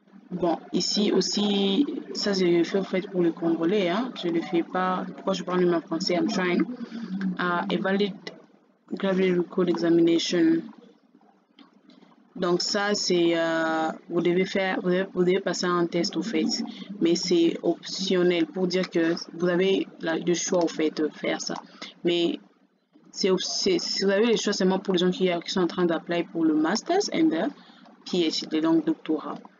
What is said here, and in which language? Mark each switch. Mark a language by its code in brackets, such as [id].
[fr] Bon, ici aussi, ça je le fais en fait pour le congolais, hein. Je le fais pas, pourquoi je parle même en français, [en] I'm trying. A valid graduate record examination. [fr] Donc ça c'est, vous devez passer un test au fait, mais c'est optionnel pour dire que vous avez le choix au fait de faire ça. Mais vous avez le choix seulement pour les gens qui sont en train d'appliquer pour le Masters [en] and the PhD, [fr] donc doctorat.